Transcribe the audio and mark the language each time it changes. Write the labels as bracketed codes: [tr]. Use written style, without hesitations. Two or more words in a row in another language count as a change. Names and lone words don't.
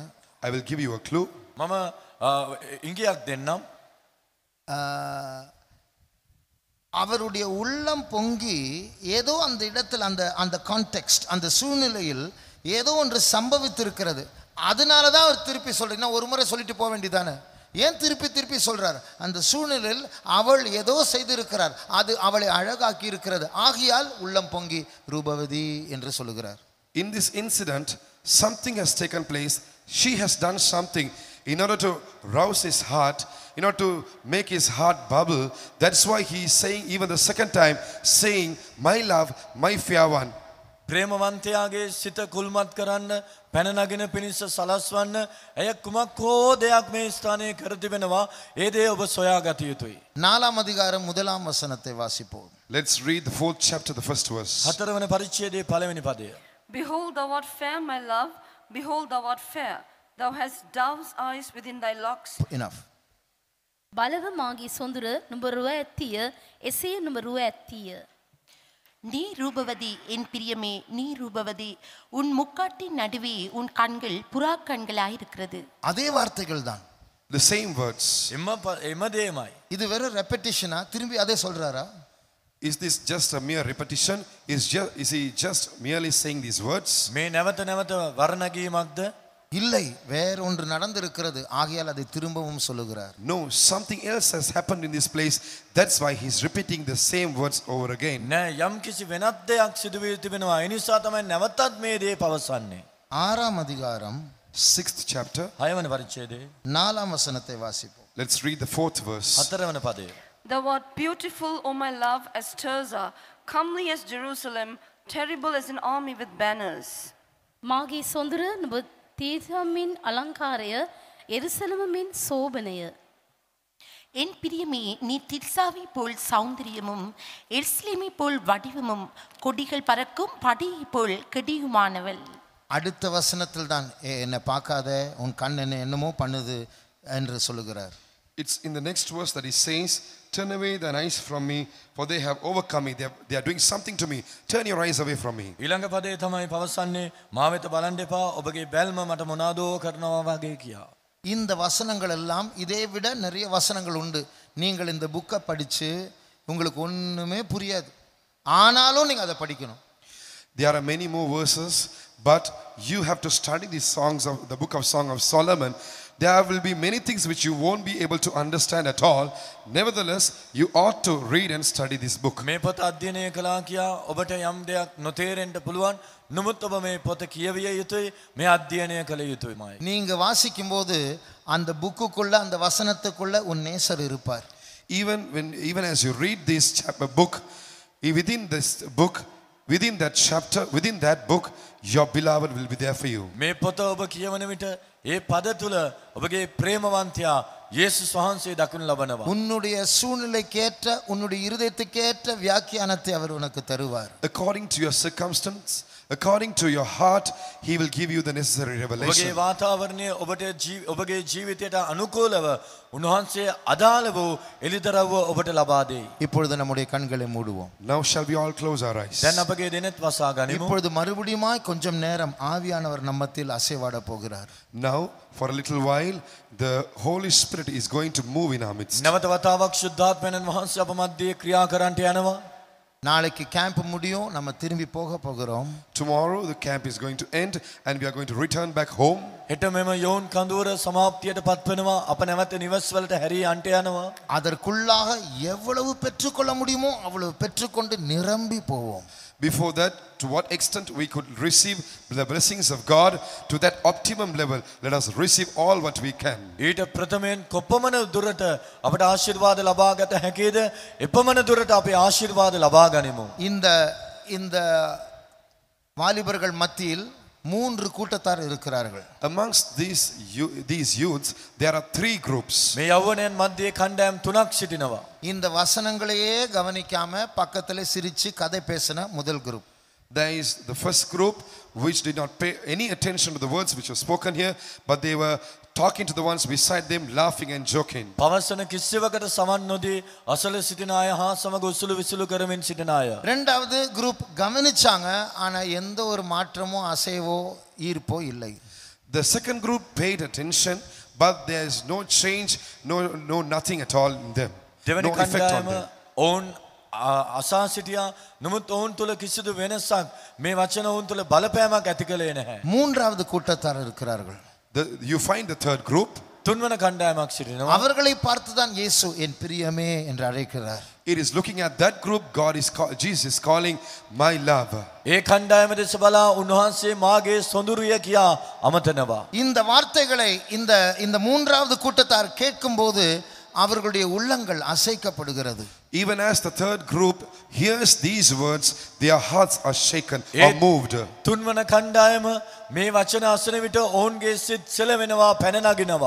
[en] I will give you a clue. [si] මම ඉංගියක් දෙන්නම්. [ta] அவருடைய உள்ளம் பொங்கி ஏதோ அந்த இடத்தில் அந்த கான்டெக்ஸ்ட், அந்த சூழ்நிலையில் ஏதோ ஒன்று சம்பவித்திருக்கிறது. அதனால தான் அவர் திருப்பி சொல்றீங்கன்னா ஒரு முறை சொல்லிட்டு போக வேண்டியதானே? ஏன் திருப்பி சொல்றார்? அந்த சூழ்நிலையில் அவள் ஏதோ செய்திருக்கிறார், அது அவளை அழகாக்கி இருக்கிறது. ஆகையால் உள்ளம் பொங்கி ரூபவதி என்று சொல்லுகிறார். [en] In this incident, something has taken place. She has done something in order to rouse his heart, in order to make his heart bubble. That's why he is saying even the second time, saying, my love, my fair one. [si] ප්‍රේමවන්තයාගේ සිත කුල්මත් කරන්න පැන නගින පිණිස සලස්වන්න ඇය කුමක් හෝ දෙයක් මේ ස්ථානයේ කර තිබෙනවා. ඒ දේ ඔබ සොයා ගත යුතුයි. [ta] 4ஆம் அதிகாரம் 1ஆம் வசனத்தை வாசிப்போம். [en] Let's read the 4th chapter, the first verse. [si] 4 වන පරිච්ඡේදයේ පළවෙනි පදය. [en] Behold, thou art fair, my love. Behold, thou art fair. Thou hast dove's eyes within thy locks. Enough. [si] බලව මාගේ සොඳුර නුඹ රුව ඇත්තිය එසේ නුඹ රුව ඇත්තිය. [ta] நீ ரூபவதி என் பிரியமே நீ ரூபவதி உன் முக்காட்டின் நடுவே உன் கண்கள் புறா கண்களாயிருக்கிறது. அதே வார்த்தைகள் தான். [en] The same words. [si] එම දේමයි. [ta] இது வெறும் ரெப்படிஷனா? திரும்பி அதே சொல்றாரா? [en] Is this just a mere repetition? Is he just merely saying these words? [si] මේ නැවත නැවත වර්ණගීමක්ද? [ta] இல்லை, வேற ஒன்று நடந்திருக்கிறது. ஆகையால் அதை திரும்பவும் சொல்லுகிறார். [en] No, something else has happened in this place. That's why he's repeating the same words over again. [si] නෑ යම් කිසි වෙනත් දෙයක් සිදු වී තිබෙනවා. ඒ නිසා තමයි නැවතත් මේ දේ පවසන්නේ. [ta] 6ஆம் அதிகாரம் [en] 6th chapter. [si] 6 වන පරිච්ඡේදයේ [ta] 4ஆம் வசனத்தை வாசிப்போம். [en] Let's read the 4th verse. [si] 4 වන පදය. [en] Thou art beautiful, O my love, as Tirzah, comely as Jerusalem, terrible as an army with banners. [si] මාගේ සොඳුර නුඹ තීර්ථමින් අලංකාරය එරුසලම මින් සෝබනය. [ta] என் பிரியமே நீ திர்சாவை போல் சௌந்தரியமும் எருசலேமை போல் வடிவமும் கொடிகள் பறக்கும் படியை போல் கெடியுமானவள். அடுத்த வசனத்தில் தான் என்னை பார்க்காத உன் கண் என்ன என்னமோ பண்ணுது என்று சொல்லுகிறார். [en] It's in the next verse that he says, turn away thine eyes from me, for they have overcome me. They are doing something to me. Turn your eyes away from me. [si] ඊළඟ පදේ තමයි පවසන්නේ මා වෙත බලන්න එපා ඔබගේ බැල්ම මට මොනවාදෝ කරනවා වගේ කියා. [ta] இந்த வசனங்கள் எல்லாம் இதை விட நிறைய வசனங்கள் உண்டு. நீங்கள் இந்த புக்கை படித்து உங்களுக்கு ஒன்றுமே புரியாது, ஆனாலும் நீங்கள் அதை படிக்கணும். [en] There are many more verses, but you have to study these songs of the book of Song of Solomon. There will be many things which you won't be able to understand at all. Nevertheless, you ought to read and study this book. [si] මේ පොත අධ්‍යයනය කළා කියා ඔබට යම් දෙයක් නොතේරෙන්න පුළුවන්. නමුත් ඔබ මේ පොත කියවිය යුතුයි, මේ අධ්‍යයනය කළ යුතුයිමයි. [ta] நீங்கள் வாசிக்கும்போது அந்த புக்குக்குள்ள அந்த வசனத்துக்குள்ள உன் நேசர் இருப்பார். [en] Even as you read this book, within this book, within that chapter, within that book, your beloved will be there for you. [si] මේ පොත ඔබ කියවන විට ඒ පද තුල ඔබගේ ප්‍රේමවන්තයා යේසුස් වහන්සේ දකින්න ලබනවා. [ta] உன்னுடைய சூழ்நிலைக்கேற்ற உன்னுடைய இருதயத்துக்கேற்ற வியாக்கியானத்தை அவர் உனக்கு தருவார். [en] According to your circumstance, according to your heart, he will give you the necessary [si] ඔබගේ [en] revelation. [si] වාතාවරණය ඔබගේ ජීවිතයට අනුකූලව උන්වහන්සේ අදාළ වූ එළිදරව්ව ඔබට ලබා දෙයි. [ta] இப்பொழுது நம்முடைய கண்களை மூடுவோம். [en] Now shall we all close our eyes? [si] දැන් අපගේ දෙනෙත් වසා ගනිමු. [ta] இப்பொழுது மறுபடியுமாய் கொஞ்சம் நேரம் ஆவியானவர் நம்மத்தில் அசைவாட போகிறார். [en] Now, for a little while, the Holy Spirit is going to move in our midst. [si] නැවත වතාවක් ශුද්ධාත්මයන් වහන්සේ අප මැද්දේ ක්‍රියා කරන්නට යනවා. [ta] நாளைக்கு கேம்ப் முடியும், நம்ம திரும்பி போக போகிறோம். [en] Tomorrow the camp is going to end and we are going to return back home. [si] හෙට මෙම යෝන් කඳවුර සමාප්තියට පත් වෙනවා. අප නැවත නිවස් වලට හැරී යන්ට යනවා. [ta] அதற்குள்ளாக எவ்வளவு பெற்றுக்கொள்ள முடியுமோ அவ்வளவு பெற்றுக்கொண்டு நிரம்பி போவோம். [en] Before that, to what extent we could receive the blessings of God, to that optimum level, let us receive all what we can. [si] ඊට ප්‍රථමයෙන් කොපමණ දුරට අපට ආශිර්වාද ලබා ගත හැකිද? එපමණ දුරට අපි ආශිර්වාද ලබා ගනිමු. [ta] இந்த வாலிபர்கள் மத்தியில் 3 கூட்டத்தார் இருக்கிறார்கள். [en] Amongst these youths, there are 3 groups. [si] මේ යෞවනයන් මැද්දේ කණ්ඩායම් 3ක් සිටිනවා. [ta] இந்த வசனங்களையே கவனிக்காம பக்கத்துல சிரிச்சு கதை பேசின முதல் குரூப். [en] There is the first group which did not pay any attention to the words which were spoken here, but they were talking to the ones beside them, laughing and joking. [si] පවසන කිසිවකට සමන් නොදී අසල සිටින අය හා සමග උසුළු විසුළු කරමින් සිටින අය. [ta] ரெண்டாவது குரூப் கவனிச்சாங்க, ஆனா எந்த ஒரு மாற்றமோ அசைவோ ஈர்ப்போ இல்லை. [en] The second group paid attention, but there is no change, no nothing at all in them. [si] දෙවැනි [en] No effect on [si] කණ්ඩායම [en] them. [si] ඔවුන් අසා සිටියා. නමුත් ඔවුන් තුල කිසිදු වෙනසක් මේ වචන ඔවුන් තුල බලපෑමක් ඇති කළේ නැහැ. [ta] மூன்றாவது கூட்டத்தார் இருக்கிறார்கள். [en] You find the third group. [si] තුන්වන කණ්ඩායමක් සිටිනවා. [ta] அவர்களை பார்த்துதான் இயேசு என் பிரியமே என்று அழைக்கிறார். [en] It is looking at that group Jesus is calling my love. [si] ඒ කණ්ඩායම දෙස බලා උන්වහන්සේ මාගේ සොඳුරිය කියා අමතනවා. [ta] இந்த வார்த்தைகளை இந்த மூன்றாவது கூட்டத்தார் கேட்கும்போது அவர்களுடைய உள்ளங்கள் அசைக்கப்படுகிறது. [en] Even as the third group hears these words, their hearts are shaken or moved. [si] තුන්වන කණ්ඩායම මේ වචන අසන විට ඔවුන්ගේ සිත් සෙලවෙනවා, පැන නගිනවා.